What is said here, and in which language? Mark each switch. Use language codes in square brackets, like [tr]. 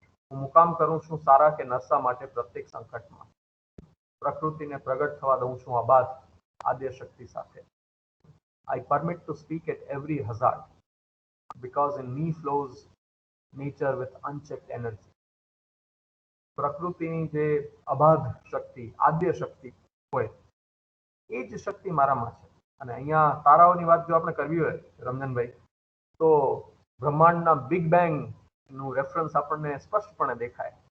[gu] હું મુકામ કરું છું સારા કે નશા માટે પ્રત્યેક સંકટમાં. પ્રકૃતિને પ્રગટ થવા દઉં છું આબાદ આદ્ય શક્તિ સાથે. [en] I permit to speak at every hazard because in me flows nature with unchecked energy. [gu] પ્રકૃતિની જે અબાધ શક્તિ, આદ્ય શક્તિ હોય, એ જ શક્તિ મારામાં છે. અને અહીંયા તારાઓની વાત જો આપણે કરવી હોય રમજનભાઈ, તો બ્રહ્માંડના બિગ બેંગ નું રેફરન્સ આપણને સ્પષ્ટપણે દેખાય.